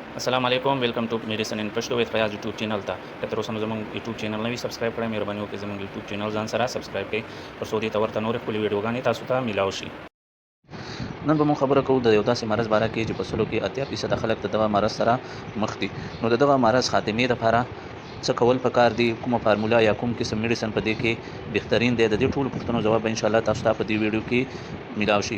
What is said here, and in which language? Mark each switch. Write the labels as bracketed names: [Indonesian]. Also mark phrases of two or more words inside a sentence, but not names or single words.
[Arabic] السلام علیکم [English] welcome to medicine in Pashto with Fayaz YouTube channel [Pashto] ته که تر اوسه مو زموږ یوټیوب چینل نه وي سبسکرایب کړئ مهرباني وکړئ زموږ یوټیوب چینل ځان سره سبسکرایب کړئ ترڅو دې ته ورته نورې ښکلې ویډیوګانې تاسو ته میلاو شي. نن به مو خبره کوو د یو داسې مرض باره کې چې په سلو کې 80% خلک د دغه مرض سره مخ دي. نو د دغه مرض خاتمې لپاره څه کول پکار دي، کومه فارمولا یا کوم قسم میډیسن په دې کې بهترین دی، د دې ټولو پوښتنو ځواب به [Arabic] ان شاء الله [Pashto] تاسو ته په دې ویډیو کې میلاو شي.